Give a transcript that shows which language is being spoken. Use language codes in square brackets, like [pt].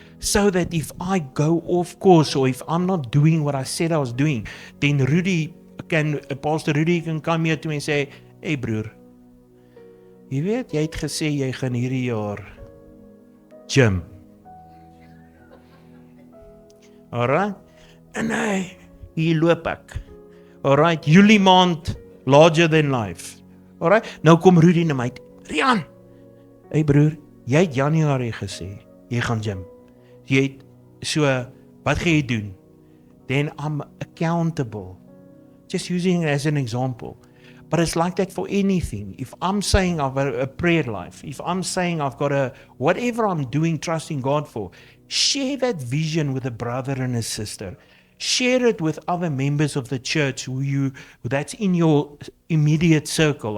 [en] So that if I go off course or if I'm not doing what I said I was doing, then Pastor Rudy can come here to me and say, [af] hey broer, jy weet, jy het gesê jy gaan hierdie jaar gym. Alright? En hier loop ek. [en] Alright, [af] Julie maand, [en] larger than life. [af] Alright, nou kom Rudy na my, Rian, hey broer, jy het Januarie gesê, jy gaan gym. Jy het so, wat gaan jy doen? [en] Then I'm accountable. Just using it as an example. But it's like that for anything. If I'm saying I've got a prayer life, if I'm saying I've got whatever I'm doing, trusting God for, share that vision with a brother and a sister. Share it with other members of the church that's in your immediate circle.